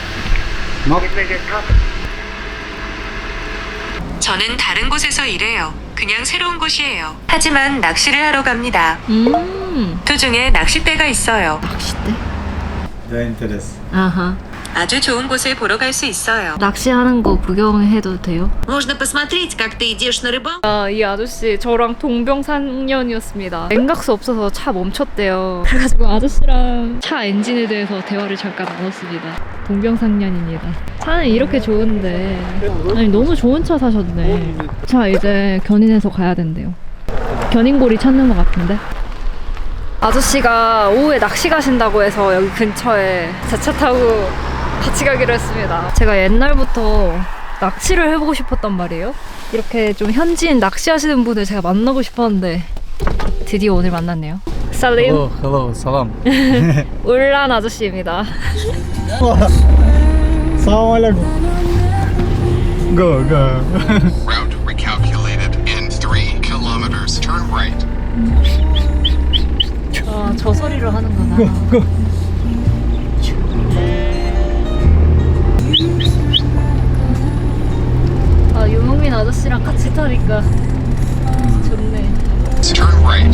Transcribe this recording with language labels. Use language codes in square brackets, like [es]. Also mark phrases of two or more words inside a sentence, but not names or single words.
[ko] 저는 다른 곳에서 일해요. 그냥 새로운 곳이에요. 하지만 낚시를 하러 갑니다. 도중에 낚싯대가 있어요. 낚싯대? [en] The interest. [ko] 아하. 아주 좋은 곳을 보러 갈 수 있어요. 낚시하는 거 구경해도 돼요? [ru] Можно посмотреть, как ты идешь на рыбалку. [ko] 이 아저씨 저랑 동병상련이었습니다. 냉각수 없어서 차 멈췄대요. 그래가지고 아저씨랑 차 엔진에 대해서 대화를 잠깐 나눴습니다. 동병상련입니다. 차는 이렇게 좋은데 아니 너무 좋은 차 사셨네. 자 이제 견인해서 가야 된대요. 견인고리 찾는 것 같은데. 아저씨가 오후에 낚시 가신다고 해서 여기 근처에 제 차 타고 같이 가기로 했습니다. 제가 옛날부터 낚시를 해보고 싶었단 말이에요. 이렇게 좀 현지인 낚시하시는 분을 제가 만나고 싶었는데 드디어 오늘 만났네요. 살림. [en] Hello, salam. [ko] 울란 아저씨입니다. [ar] Salam alaikum. Go. [en] Route recalculated in 3 kilometers. Turn right. [ko] 저 소리로 하는구나. [en] Go. [ko] 유목민 아저씨랑 같이 타니까 좋네. [en] Turn right.